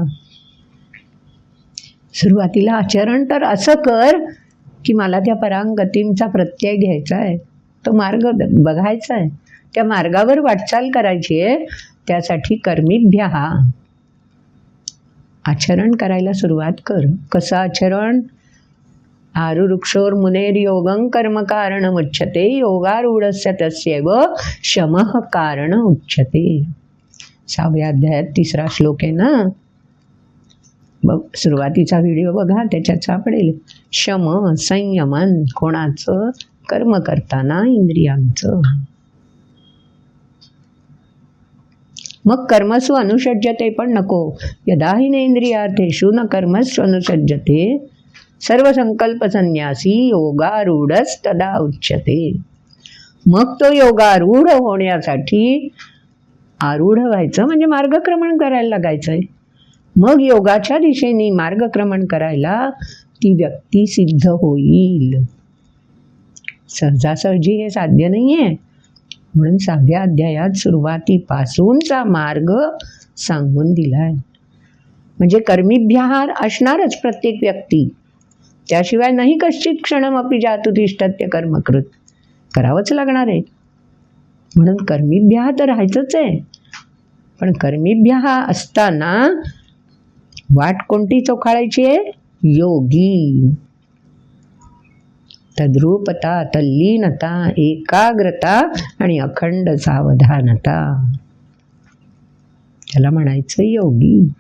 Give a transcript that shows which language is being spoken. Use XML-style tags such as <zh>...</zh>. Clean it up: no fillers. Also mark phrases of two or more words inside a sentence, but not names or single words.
<mr>सुरुवातीला आचरण तर असं कर की मला त्या परांगतींचा प्रत्यय घ्यायचा आहे, तो मार्ग बघायचा आहे, त्या मार्गावर वाटचाल करायची आहे. त्यासाठी कर्मिभ्या आचरण करायला सुरुवात कर. कसं आचरण?</mr> <sa>आरुरुक्षोर मुनेर योगं कर्म कारण उच्यते, योगारूढस्य तस्यैव शमः कारण उच्यते.</sa> <mr>6व्या अध्यायात 3रा श्लोक आहे ना. सुरुवातीचा व्हिडिओ बघा, त्याच्यात सापडेल. शम, संयमन कोणाचं? कर्म करताना इंद्रियांचं. मग</mr> <sa>कर्मसु अनुषज्यते</sa> <mr>पण नको.</mr> <sa>यदा हि नेंद्रियार्थेषु न कर्मसु अनुषज्यते सर्व संकल्प संन्यासी योगारूढस्तदा उच्यते.</sa> <mr>मग तो योगारूढ होण्यासाठी आरूढ व्हायचं म्हणजे मार्गक्रमण करायला लागायचंय. मग योगाच्या दिशेने मार्गक्रमण करायला ती व्यक्ती सिद्ध होईल. सहजासहजी हे साध्य नाहीये. म्हणून 6व्या अध्यायात सुरुवातीपासूनचा मार्ग सांगून दिलाय. म्हणजे कर्मिभ्याहार असणारच प्रत्येक व्यक्ती. त्याशिवाय नाही</mr> <sa>कश्चित क्षणमपि जातु तिष्ठत्य कर्मकृत.</sa> <mr>करावंच लागणार आहे. म्हणून कर्मिभ्याह तर राहायचंच आहे. पण कर्मिभ्याह असताना वाट कोणती चोखाळायची आहे? योगी. तद्रूपता, तल्लीनता, एकाग्रता आणि अखंड सावधानता, त्याला म्हणायचं योगी.</mr>